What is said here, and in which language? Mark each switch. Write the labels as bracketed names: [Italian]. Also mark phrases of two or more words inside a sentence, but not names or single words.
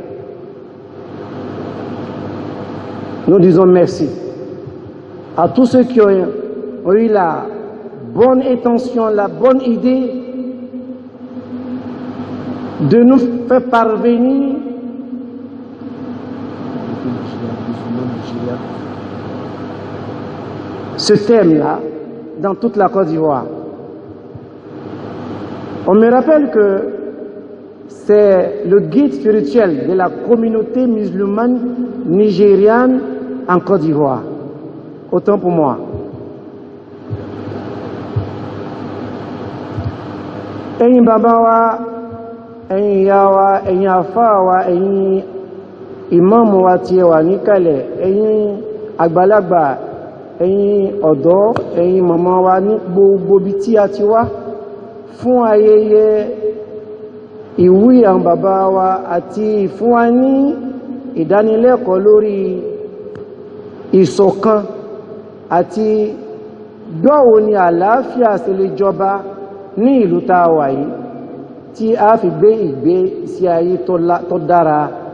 [French] Nous disons merci à tous ceux qui ont eu la bonne intention, la bonne idée de nous faire parvenir ce thème-là dans toute la Côte d'Ivoire. On me rappelle que c'est le guide spirituel de la communauté musulmane nigériane en Côte d'Ivoire. Autant pour moi. [Yoruba] Ẹ̀yin bàbá wa, ẹ̀yin ìyá wa, ẹ̀yin àfáà wa, ẹ̀yin ìmáàmù wa tí ẹ wà níkàlẹ̀, ẹ̀yin àgbàlagbà, ẹ̀yin ọ̀dọ́, ẹ̀yin màmá wa ní gbogbo ibi tí a ti wá fún ayẹyẹ ìwúyè àwọn bàbá wa àti fún wa ní ìdánilẹ́kọ̀ọ́ lórí ìṣọ̀kan àti báwo ni àlàáfíà ṣe lè jọba ní ìlú tá a wà yìí tí a fi gbé ìgbésí ayé tó dára.